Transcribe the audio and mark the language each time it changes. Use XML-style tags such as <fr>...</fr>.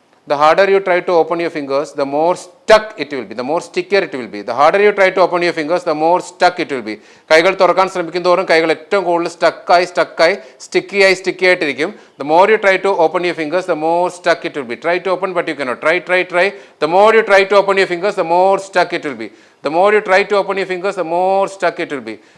<en>The harder you try to open your fingers, the more stuck it will be, the more stickier it will be. The harder you try to open your fingers, the more stuck it will be.</en> <ml>കൈകൾ തുറക്കാൻ ശ്രമിക്കും തോറും കൈകൾ ഏറ്റവും കൂടുതൽ സ്റ്റക്കായി sticky ആയിട്ടിരിക്കും.</ml> <en>The more you try to open your fingers, the more stuck it will be. Try to open but you cannot. Try. The more you try to open your fingers, the more stuck it will be. The more you try to open your fingers, the more stuck it will be.</en>